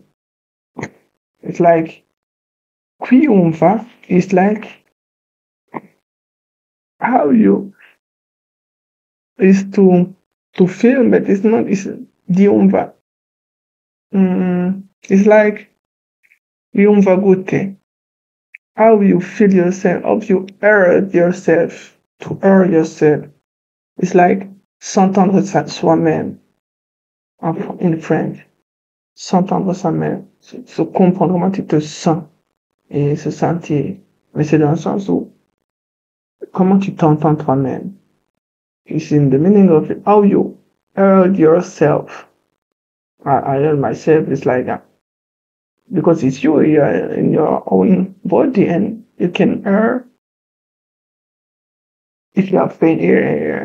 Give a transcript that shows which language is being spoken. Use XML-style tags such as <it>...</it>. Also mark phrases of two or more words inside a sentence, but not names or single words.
<en>It's like kwiyumva is like how you is to feel, but it's not it's diumva. It's like</en> <rw>yumva gute.</rw> <en>How you feel yourself, how you heard yourself, to hear yourself. It's like</en> <fr>s'entendre soi-même</fr> <en>in French.</en> <fr>S'entendre soi-même, se comprendre comment tu te sens et se sentir. Mais c'est dans le sens où comment tu t'entends toi-même.</fr> <en>It's in the meaning of it, how you heard yourself. I heard myself is like that. Because it's you are in your own body, and you can hear if you have pain here.</en>